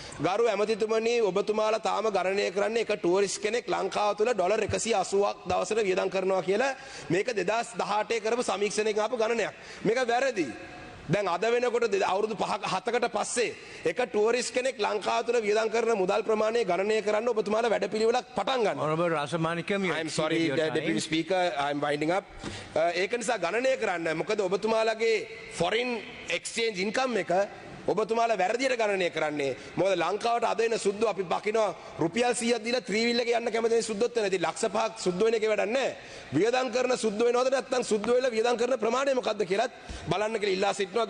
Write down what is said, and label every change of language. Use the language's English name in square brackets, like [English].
[Sinhala] ගරු ඇමතිතුමනි ඔබතුමාලා තාම ගණනය කරන්නේ එක ටුවරිස්ට් කෙනෙක් ලංකාව තුළ ඩොලර් 180ක් දවසට වියදම් කරනවා කියලා මේක 2018 කරපු සමීක්ෂණයකින් ආපු ගණනයක්. මේක වැරදි. දැන් අද වෙනකොට අවුරුදු 7කට පස්සේ එක ටුවරිස්ට් කෙනෙක් ලංකාව තුළ වියදම් කරන මුදල් ප්‍රමාණය ගණනය කරන්න ඔබතුමාලා වැඩපිළිවෙලක් පටන් ගන්න. [English] Honorable Rasamanikam, I'm sorry Deputy Speaker, I'm winding up. [Sinhala] ඒක නිසා ගණනය කරන්න. මොකද ඔබතුමාලාගේ [English] foreign exchange income [Sinhala] එක ඔබතුමාලා වැරදියට ගණනය කරන්නේ. මොකද ලංකාවට අද එන සුද්දෝ අපි බකිනවා රුපියල් 100ක් දීලා ත්‍රිවිල් එකේ යන්න කැමති සුද්දොත් වෙන. ඉතින් ලක්ෂ 5ක් සුද්ද වෙන එකේ වැඩක් නැහැ. වියදම් කරන සුද්ද වෙනවද නැත්නම් සුද්ද වෙලා වියදම් කරන ප්‍රමාණය මොකක්ද කියලාත් බලන්න කියලා ඉල්ලා සිටිනවා.